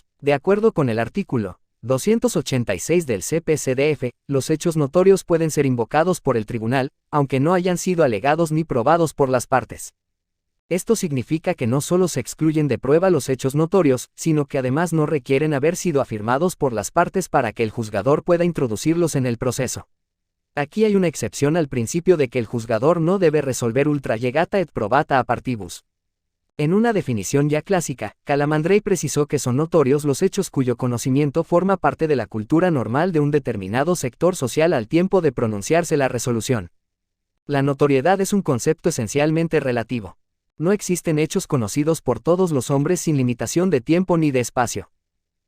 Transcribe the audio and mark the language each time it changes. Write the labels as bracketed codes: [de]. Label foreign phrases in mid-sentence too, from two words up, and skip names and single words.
[es] De acuerdo con el artículo 286 del CPCDF, los hechos notorios pueden ser invocados por el tribunal, aunque no hayan sido alegados ni probados por las partes. Esto significa que no solo se excluyen de prueba los hechos notorios, sino que además no requieren haber sido afirmados por las partes para que el juzgador pueda introducirlos en el proceso. Aquí hay una excepción al principio de que el juzgador no debe resolver [la] ultra llegata et probata a partibus. [es] En una definición ya clásica, Calamandrei precisó que son notorios los hechos cuyo conocimiento forma parte de la cultura normal de un determinado sector social al tiempo de pronunciarse la resolución. La notoriedad es un concepto esencialmente relativo. No existen hechos conocidos por todos los hombres sin limitación de tiempo ni de espacio.